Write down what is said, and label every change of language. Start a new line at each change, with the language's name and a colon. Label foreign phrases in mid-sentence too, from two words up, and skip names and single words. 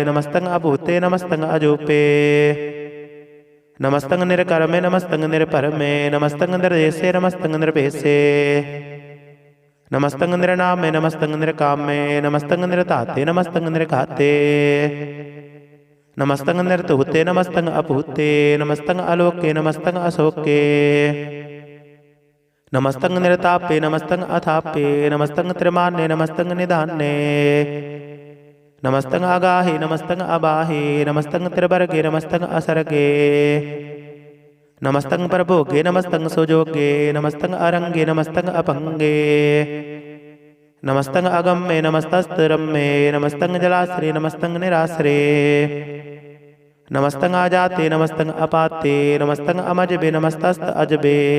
Braj: ਨਮਸਤੰ ਅਭੂਤੇ, ਨਮਸਤੰ ਅਜੂਪੇ। ਨਮਸਤੰ ਨਿਰਕਰਮੇ, ਨਮਸਤੰ ਨਿਰਭਰਮੇ। ਨਮਸਤੰ ਨਿਰਦੇਸੇ, ਨਮਸਤੰ ਨਿਰਭੇਸੇ। ਨਮਸਤੰ ਨਿਰਨਾਮੇ, ਨਮਸਤੰ ਨਿਰਕਾਮੇ। ਨਮਸਤੰ ਨਿਰਧਾਤੇ, ਨਮਸਤੰ ਨਿਰਘਾਤੇ। नमस्तंग निर्तुते नमस्तंग अपूते नमस्तंग आलोके नमस्तंग अशोके नमस्तंग निर्तापे नमस्तंग अथापे नमस्तंग त्रिमान्य नमस्तंग निधान्य नमस्तंग आगाहे नमस्तंग अबाहे नमस्तंग त्रिवर्गे नमस्तंग असर्गे नमस्तंग प्रभोगे नमस्तंग सुजोगे नमस्तंग अरंगे नमस्तंग अपंगे नमस्तंग अगम्ये नमस्तस्तरम्ये नमस्तंग जलाश्रे नमस्तंग निराश्रे नमस्तंग आजाते नमस्तंग अपाते नमस्तंग अमजबे नमस्तस्त अजबे